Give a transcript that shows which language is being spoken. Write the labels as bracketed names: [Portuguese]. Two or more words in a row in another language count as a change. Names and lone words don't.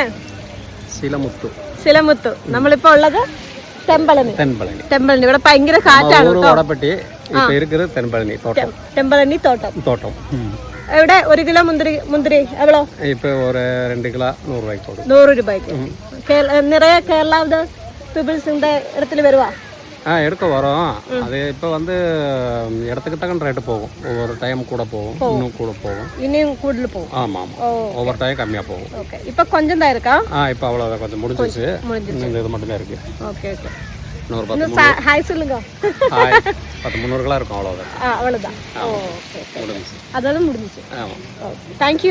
[Malayalam] ശിലമുത്തു. നമ്മളിപ്പോ ഉള്ളത് തെമ്പളനി. ഇവിടെ ഭയങ്കര കാറ്റാണ് തെമ്പളനി തോട്ടം. എവിടെ 1 കിലോ മുന്തിരി എവ്വളോ? 100 രൂപയ്ക്ക്. നിറയെ കേരള പീപ്പിൾസിന്റെ இடத்துல വരുവാ? [Tamil] எடுக்க வரோம். அது இப்போ வந்து இடத்துக்கு தகுந்த ரேட்டு போகும். ஒவ்வொரு டைம் கூட போகும், இன்னும் கூட போகும், இன்னும் கூடுதல் போகும். ஆமா ஒவ்வொரு டைம் கம்மியா போகும். ஓகே. இப்போ கொஞ்சம் தான் இருக்கா? இப்போ அவ்வளவுதான், கொஞ்சம் முடிஞ்சிச்சு. இந்த இது மட்டும் தான் இருக்கு. ஓகே. இன்னொரு 10 ஹாய் சொல்லுங்க. ஹாய் 10-300 கிலோ இருக்கும், அவ்வளவுதான். அவ்வளவுதான். ஓகே. முடிஞ்சிச்சு. அதெல்லாம் முடிஞ்சிச்சு. ஆமா. ஓகே. [English] Thank you.